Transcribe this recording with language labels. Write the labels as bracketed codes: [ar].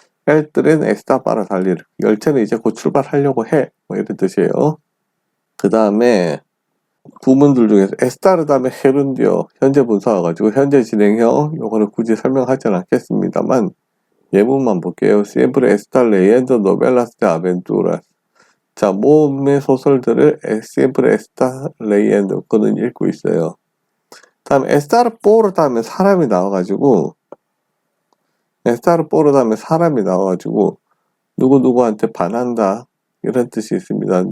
[es] El tren está para salir. [ko] 열차는 이제 곧 출발하려고 해. 뭐 이런 뜻이에요. 그 다음에 부문들 중에서 estar 다음에 gerundio 현재 분사가 가지고 현재 진행형 요거는 굳이 설명하진 않겠습니다만 예문만 볼게요. [es] Siempre está leyendo novelas de aventuras. [ko] 자, 모험의 소설들을 [es] siempre está leyendo [ko] 그는 읽고 있어요. 다음 estar por 다음에 사람이 나와가지고 estar por 다음에 사람이 나와가지고 누구누구한테 반한다 이런 뜻이 있습니다.